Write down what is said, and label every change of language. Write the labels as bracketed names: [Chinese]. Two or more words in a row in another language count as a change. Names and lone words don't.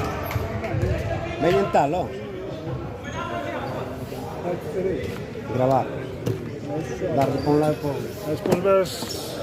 [Galician] Veñen tal, ó. Gravar. Darle para un lado e para outro. [Spanish] Después ves